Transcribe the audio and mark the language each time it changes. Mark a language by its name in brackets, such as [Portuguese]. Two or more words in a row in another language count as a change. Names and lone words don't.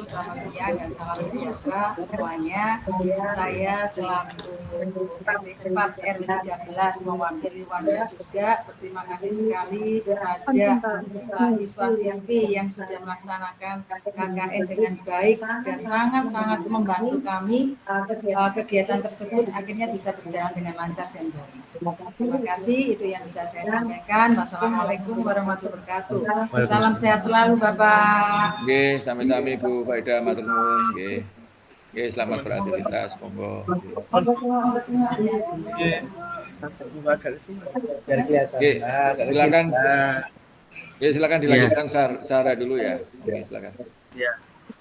[Indonesian] Selamat siang dan salam sejahtera semuanya. Saya selaku RT 4 RW 13 mewakili warga juga berterima kasih sekali kepada siswa-siswi yang sudah melaksanakan KKN dengan baik dan sangat-sangat membantu kami. Kegiatan tersebut akhirnya bisa berjalan dengan lancar dan baik. Terima kasih, itu yang bisa saya sampaikan. [Arabic] والسلام عليكم ورحمة الله وبركاته. [Indonesian] Salam sehat selalu Bapak. Oke, [Javanese] sami-sami Bu Farida matur nuwun nggih. [Indonesian] Oke, selamat beraktivitas monggo. Oke, silakan. Ya silakan dilanjutkan Sarah dulu ya. Oke, silakan. Ya.